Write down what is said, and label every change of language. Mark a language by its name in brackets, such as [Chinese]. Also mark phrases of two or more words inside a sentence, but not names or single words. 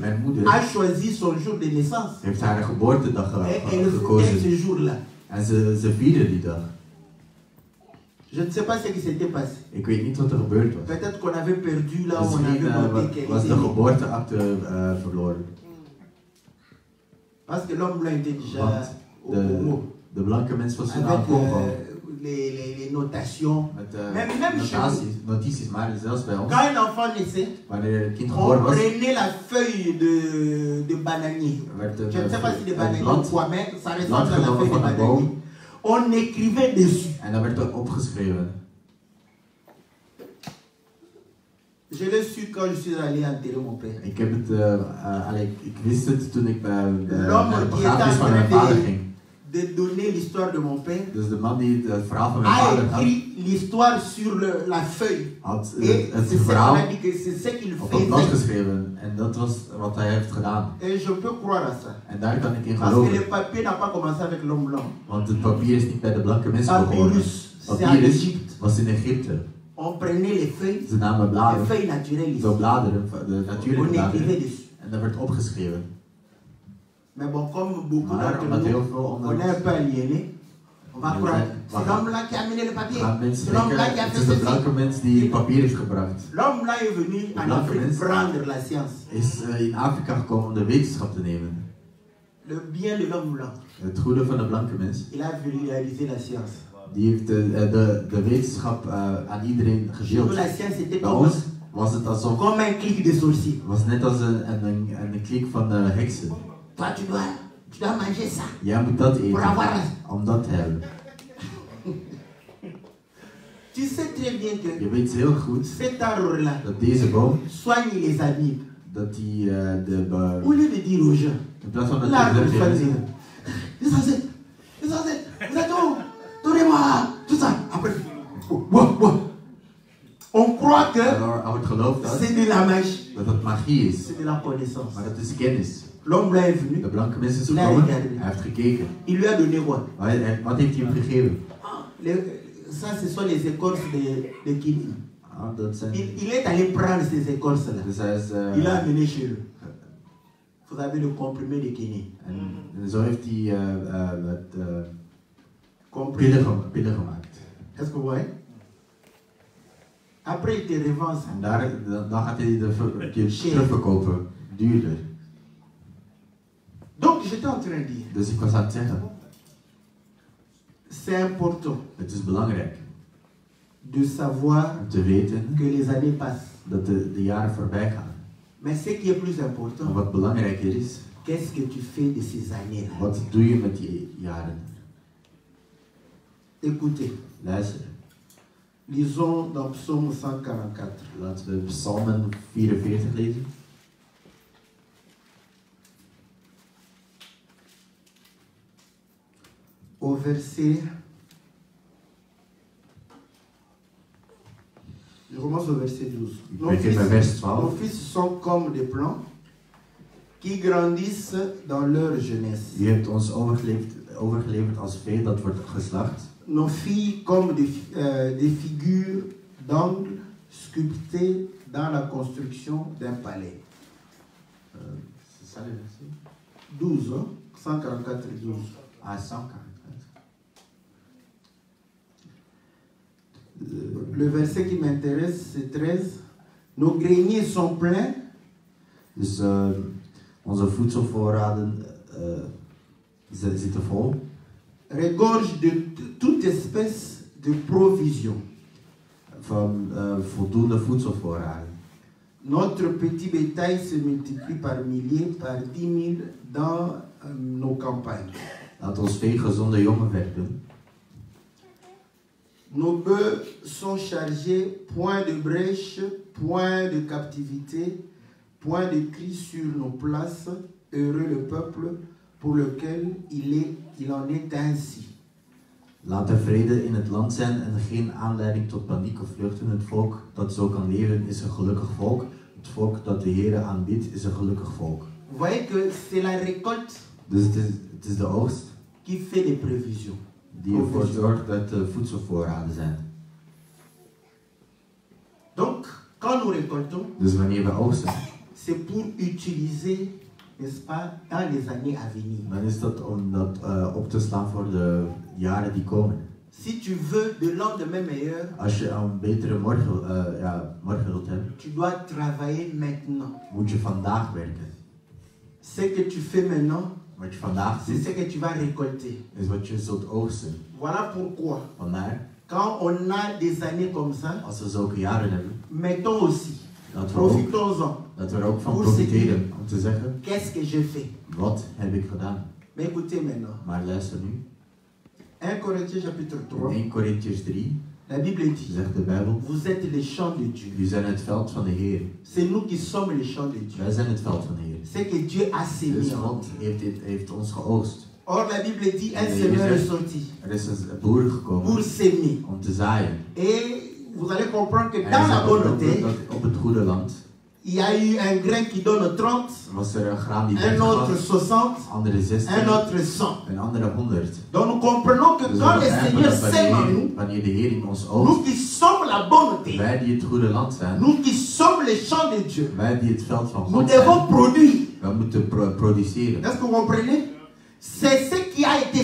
[Dutch] Mijn moeder [French] a choisi son jour de naissance. [Dutch] heeft haar geboortedag [French] Et elle fêtait [Dutch] gekozen. [French] ce jour-là. [Dutch] En ze vierden die dag. [French] Je ne sais pas ce qui s'était passé. [Dutch] Ik weet niet wat er gebeurd was. [French] Peut-être qu'on avait perdu là où on [Dutch] Misschien [French] avait noté qu'elle [Dutch] was [French] était [Dutch] de [French] née. [Dutch] geboorteakte verloren. [French] Parce que l'homme blanc était déjà [Dutch] Want [French] au Congo. [Dutch] de blanke mens was toen aan [French] Avec [Dutch] Congo. [French] les notations. [Dutch] Met [French] Même [Dutch] notities, maar zelfs bij ons. [French] Quand un enfant naissait, [Dutch] Wanneer het kind [French] on [Dutch] geboren was, [French] prenait la feuille de bananier. [Dutch] werd [French] Je ne sais pas si de [Dutch] het [French] bananier ou [Dutch] blad [French] quoi, mais ça ressemble à la [Dutch] genomen [French] feuille de [Dutch] van een [French] bananier. [Dutch] boom [French] On écrivait dessus. [Dutch] en dan werd er opgeschreven. [French] Je l'ai su quand je suis allé enterrer mon père. [Dutch] Ik heb het, ik wist het toen ik bij [French] L'homme [Dutch] de [French] qui [Dutch] begrafenis [French] était [Dutch] van [French] en [Dutch] mijn [French] train [Dutch] vader ging. [French] de donner l'histoire de mon père [Dutch] Dus de man die het verhaal van mijn [French] a [Dutch] vader had, [French] écrit l'histoire sur la feuille. [Dutch] had [French] Et [Dutch] het [French] c'est ce [Dutch] verhaal [French] qu'on a dit que c'est ce qu'il [Dutch] op het blad [French] faisait. [Dutch] geschreven. En dat was wat hij heeft gedaan. [French] Et je peux croire à ça. [Dutch] En daar kan ik in [French] Parce que le [Dutch] geloven. [French] papier n'a pas commencé avec l'homme blanc. [Dutch] Want het papier is niet bij de blanke mensen begonnen. [French] Papyrus, c'est en [Dutch] Papyrus [French] Égypte. [Dutch] was in Egypte. [French] On prenait les feuilles, [Dutch] Ze namen [French] les [Dutch] bladeren, [French] feuilles naturelles [Dutch] zo [French] ici. [Dutch] bladeren, de natuurlijke [French] On écrivait [Dutch] bladeren. [French] dessus. [Dutch] En dat werd opgeschreven. [French] Mais bon, comme beaucoup [Dutch] Maar [French] d'entre [Dutch] omdat [French] nous, [Dutch] heel veel [French] on [Dutch] onder [French] est un peu aliénés, on va [Dutch] Ja, [French] croire, [Dutch] ja. [French] c'est l'homme là qui a amené le papier. [Dutch] gaan mensen [French] C'est l'homme là qui [Dutch] denken, [French] a [Dutch] het [French] fait [Dutch] is de [French] ceci. [Dutch] blanke mens die het papier heeft gebracht. [French] L'homme là est venu en [Dutch] blanke [French] Afrique [Dutch] mens [French] prendre la science. [Dutch] Is in Afrika gekomen om de wetenschap te nemen. [French] Le bien de l'homme blanc, [Dutch] Het goede van de blanke mens, [French] il a vulgarisé la science. [Dutch] die heeft de wetenschap aan iedereen [French] Chez nous, [Dutch] gedeeld. [French] la science était [Dutch] Bij [French] comme, [Dutch] ons was het alsof, [French] comme un clic de sorcier. [Dutch] was net als een klik van heksen. [French] Toi, tu dois manger ça. [Dutch] Jij moet dat eten, Voor avoir- om dat te hebben. [French] Tu sais très bien que [Dutch] Je weet heel goed [French] cet arbre-là [Dutch] dat deze boom, [French] soigne les amibes. [Dutch] dat die [French] Au lieu de dire aux gens, [Dutch] in plaats van dat [French] l'arbre [Dutch] je [French] soigne [Dutch] zegt, [French] les ancêtres. Les ancêtres, vous êtes où? Donnez-moi tout ça. Après, on croit que [Dutch] er wordt geloofd dat [French] c'est de la magie, [Dutch] dat magie is. [French] c'est de la connaissance. [Dutch] Maar dat is kennis. [French] L'homme blanc est venu, [Dutch] De blanke mens is [French] Il a [Dutch] gekomen, [French] regardé. [Dutch] hij heeft gekeken. [French] il lui a donné quoi? [Dutch] Wat heeft hij hem gegeven? [French] Ça, ce sont les écorces de kidney. [Dutch] Ah, dat zijn... [French] Il est allé prendre ces écorces-là. [Dutch] Dus hij is... [French] Il a amené chez lui. Vous avez le comprimé de kidney. [Dutch] en zo heeft hij [French] Comprimé. [Dutch] pillen gemaakt. [French] Est-ce que vous voyez? Après, il te revend ça. [Dutch] En dan gaat hij de terugverkopen, duurder. [French] Donc, j'étais en train de dire, [Dutch] Dus ik was aan het zeggen, [French] c'est important [Dutch] het is belangrijk [French] de savoir [Dutch] om te weten [French] que les années passent. [Dutch] dat de jaren voorbij gaan. [French] Mais ce qui est plus [Dutch] Maar [French] important, [Dutch] wat belangrijker is, [French] qu'est-ce que tu fais de ces années-là? [Dutch] wat doe je met die jaren? [French] Écoutez, [Dutch] Luister, [French] lisons dans Psaume 144. [Dutch] laten we Psalmen 44 lezen. [French] Au verset... Je commence au verset 12. [Dutch] Ik [French] Nos [Dutch] begin [French] fils, [Dutch] bij vers [French] nos [Dutch] 12. [French] fils sont comme des plants qui grandissent dans leur jeunesse. [Dutch] U hebt ons overgeleverd als vee dat wordt geslacht. [French] Nos filles comme des figures d'angle sculptées dans la construction d'un palais. C'est ça le verset? 12, hein? 144 et 12. Ah, 144. Le verset qui m'intéresse, c'est 13. Nos greniers sont pleins. [Dutch] Dus onze voedselvoorraden zitten vol. [French] Regorge de toute espèce de provision. [Dutch] Van voldoende voedselvoorraden. [French] Notre petit bétail se multiplie par milliers, par 10 000 dans nos campagnes. [Dutch] Laat ons vee gezonde jongen werpen. [French] Nos bœufs sont chargés, point de brèche, point de captivité, point de cri sur nos places. Heureux le peuple pour lequel il en est ainsi. [Dutch] Laat er vrede in het land zijn en geen aanleiding tot paniek of vluchten. Het volk dat zo kan leven is een gelukkig volk. Het volk dat de Heere aanbidt is een gelukkig volk. [French] Vous voyez que c'est la récolte [Dutch] Dus het is de oogst [French] qui fait les prévisions. [Dutch] die ervoor zorgt dat er voedselvoorraden zijn. [French] Donc, quand nous récoltons, [Dutch] Dus wanneer we oogsten, [French] c'est pour utiliser, n'est-ce pas, dans les années à venir. [Dutch] dan is dat om dat op te slaan voor de jaren die komen. [French] Si tu veux de lendemain meilleur, [Dutch] Als je een betere morgen wilt hebben, [French] tu dois travailler maintenant. [Dutch] moet je vandaag werken. [French] Ce que tu fais maintenant, [Dutch] Wat je vandaag [French] c'est [Dutch] doet, [French] ce que tu vas récolter. [Dutch] is wat je zult oogsten. [French] Voilà pourquoi, [Dutch] Vandaar, [French] quand on a des années comme ça, [Dutch] als we zulke jaren hebben, [French] mettons aussi, [Dutch] dat [French] profitons-en. [Dutch] we er ook van Hoe profiteren. Om te zeggen, [French] Qu'est-ce que j'ai fait? [Dutch] wat heb ik gedaan? [French] Mais écoutez maintenant, [Dutch] Maar luister nu. [French] 1 Corinthiens chapitre 3, [Dutch] In 1 Corinthiërs 3 [French] la Bible dit, [Dutch] zegt de Bijbel, [French] vous êtes les champs de Dieu. [Dutch] jullie zijn het veld van de Heer. [French] C'est nous qui sommes les champs de Dieu. [Dutch] Wij zijn het veld van de Heer. [French] C'est que Dieu a sémé [Dutch] Dus [French] en [Dutch] God [French] nous. [Dutch] heeft ons geoogst. [French] Or, la Bible dit, un [Dutch] Nee, [French] semeur [Dutch] je [French] est [Dutch] zegt- [French] sorti [Dutch] Er is een boer [French] pour [Dutch] gekomen [French] s'aimer. [Dutch] om te zaaien. [French] Et vous allez comprendre que [Dutch] En [French] dans [Dutch] hij [French] la [Dutch] zegt [French] bonne [Dutch] ook [French] terre, [Dutch] dat op het goede land [French] il y a eu un grain qui donne 30, [Dutch] was er een graan die [French] un [Dutch] 30 [French] autre [Dutch] was, [French] 60, [Dutch] andere 60, [French] un autre 100. [Dutch] een andere 100. [French] Donc nous comprenons que [Dutch] Dus we [French] quand le [Dutch] begrijpen [French] Seigneur [Dutch] dat [French] sème en nous, [Dutch] wanneer de Heer in ons [French] nous [Dutch] oogst, [French] qui sommes la bonne terre, [Dutch] wij die het goede land zijn, [French] nous qui sommes les champs de Dieu, [Dutch] wij die het veld van [French] nous [Dutch] God [French] devons [Dutch] zijn, [French] produire. [Dutch] wij moeten produceren. [French] Est-ce que vous comprenez? C'est ce qui a été